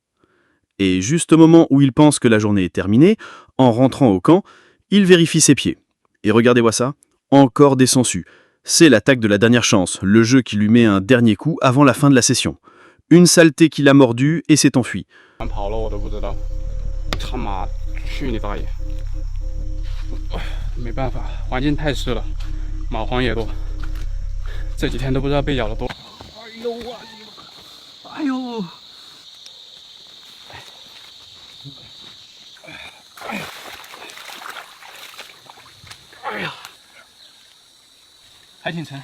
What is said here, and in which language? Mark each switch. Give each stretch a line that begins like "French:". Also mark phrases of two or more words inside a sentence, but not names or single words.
French: Et juste au moment où il pense que la journée est terminée, en rentrant au camp, il vérifie ses pieds. Et regardez-moi ça, encore des sangsues. C'est l'attaque de la dernière chance, le jeu qui lui met un dernier coup avant la fin de la session. Une saleté qui l'a mordu et s'est enfuie.
Chinese: 跑了我都不知道，他妈去你大爷！没办法，环境太湿了，蚂蟥也多，这几天都不知道被咬了多。哎呦我，哎呦！哎呀，还挺沉。